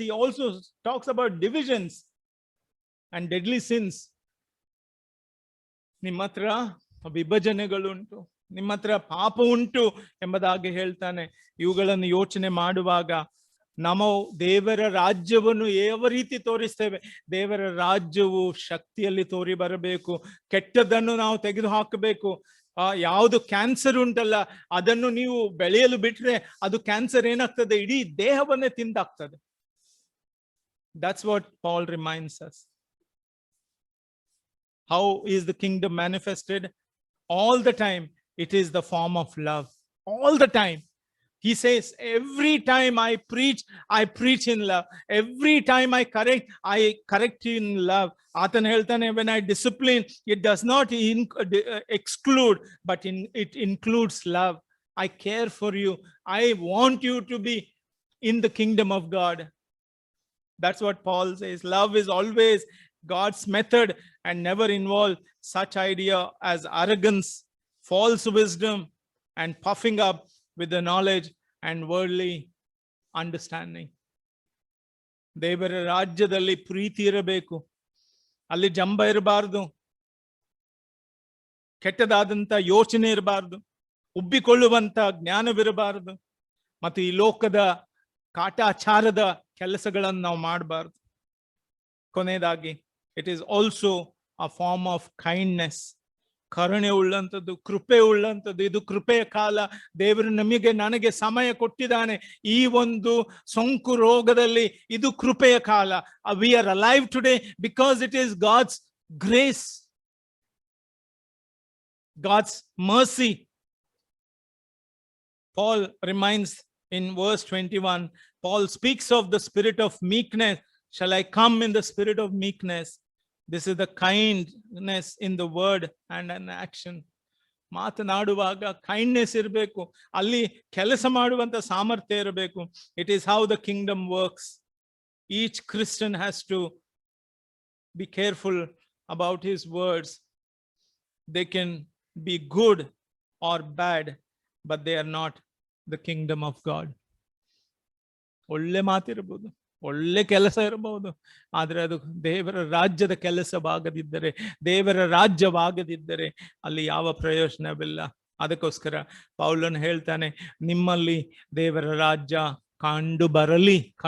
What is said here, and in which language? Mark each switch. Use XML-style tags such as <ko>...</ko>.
<en>He also talks about divisions and deadly sins.</en> <kn>ನಿಮ್ಮ ಹತ್ರ ವಿಭಜನೆಗಳುಂಟು, ನಿಮ್ಮ ಹತ್ರ ಪಾಪ ಉಂಟು ಎಂಬುದಾಗಿ ಹೇಳ್ತಾನೆ. ಇವುಗಳನ್ನು ಯೋಚನೆ ಮಾಡುವಾಗ ನಾವು ದೇವರ ರಾಜ್ಯವನ್ನು ಯಾವ ರೀತಿ ತೋರಿಸ್ತೇವೆ? ದೇವರ ರಾಜ್ಯವು ಶಕ್ತಿಯಲ್ಲಿ ತೋರಿ ಬರಬೇಕು. ಕೆಟ್ಟದನ್ನು ನಾವು ತೆಗೆದು ಹಾಕಬೇಕು. ಯಾವುದು ಕ್ಯಾನ್ಸರ್ ಉಂಟಲ್ಲ, ಅದನ್ನು ನೀವು ಬೆಳೆಯಲು ಬಿಟ್ರೆ ಅದು ಕ್ಯಾನ್ಸರ್ ಏನಾಗ್ತದೆ? ಇಡೀ ದೇಹವನ್ನೇ ತಿಂದಾಗ್ತದೆ.</kn> <en>That's what Paul reminds us. How is the kingdom manifested? All the time it is the form of love. All the time. He says, every time I preach in love. Every time I correct in love.</en> <kn>ಆತನ ಹೇಳ್ತಾನೆ,</kn> <en>when I discipline, it does not exclude, but it includes love. I care for you. I want you to be in the kingdom of God. That's what Paul says. Love is always God's method and never involve such idea as arrogance, false wisdom and puffing up with the knowledge and worldly understanding.</en> <kn>ದೇವರ ರಾಜ್ಯದಲ್ಲಿ ಪ್ರೀತಿ ಇರಬೇಕು, ಅಲ್ಲಿ ಜಂಬ ಇರಬಾರ್ದು, ಕೆಟ್ಟದಾದಂತ ಯೋಚನೆ ಇರಬಾರ್ದು, ಉಬ್ಬಿಕೊಳ್ಳುವಂತ ಜ್ಞಾನವಿರಬಾರದು, ಮತ್ತು ಈ ಲೋಕದ ಕಾಟಾಚಾರದ ಕೆಲಸಗಳನ್ನು ನಾವು ಮಾಡಬಾರ್ದು. ಕೊನೆಯದಾಗಿ,</kn> <en>it is also a form of kindness,</en> <kn>ಕರುಣೆ ಉಳ್ಳಂಥದ್ದು, ಕೃಪೆ ಉಳ್ಳಂಥದ್ದು. ಇದು ಕೃಪೆಯ ಕಾಲ. ದೇವರು ನನಗೆ ಸಮಯ ಕೊಟ್ಟಿದ್ದಾನೆ. ಈ ಒಂದು ಸೋಂಕು ರೋಗದಲ್ಲಿ ಇದು ಕೃಪೆಯ ಕಾಲ.</kn> <en>We are alive today because it is God's grace, God's mercy. Paul reminds in verse 21, Paul speaks of the spirit of meekness. Shall I come in the spirit of meekness? This is the kindness in the word and in action.</en> <kn>ಮಾತನಾಡುವಾಗ kindness ಇರಬೇಕು, ಅಲ್ಲಿ ಕೆಲಸ ಮಾಡುವಂತ ಸಾಮರ್ಥ್ಯ ಇರಬೇಕು.</kn> <en>It is how the kingdom works. Each Christian has to be careful about his words. They can be good or bad, but they are not the kingdom of God.</en> <kn>ಒಳ್ಳೆ ಮಾತಿರಬಹುದು, ಒಳ್ಳೆ ಕೆಲಸ ಇರಬಹುದು, ಆದ್ರೆ ಅದು ದೇವರ ರಾಜ್ಯದ ಕೆಲಸವಾಗದಿದ್ದರೆ, ದೇವರ ರಾಜ್ಯವಾಗದಿದ್ದರೆ ಅಲ್ಲಿ ಯಾವ ಪ್ರಯೋಜನವಿಲ್ಲ. ಅದಕ್ಕೋಸ್ಕರ ಪೌಲನು ಹೇಳ್ತಾನೆ, ನಿಮ್ಮಲ್ಲಿ ದೇವರ ರಾಜ್ಯ ಕಂಡು ಬರಲಿ.</kn>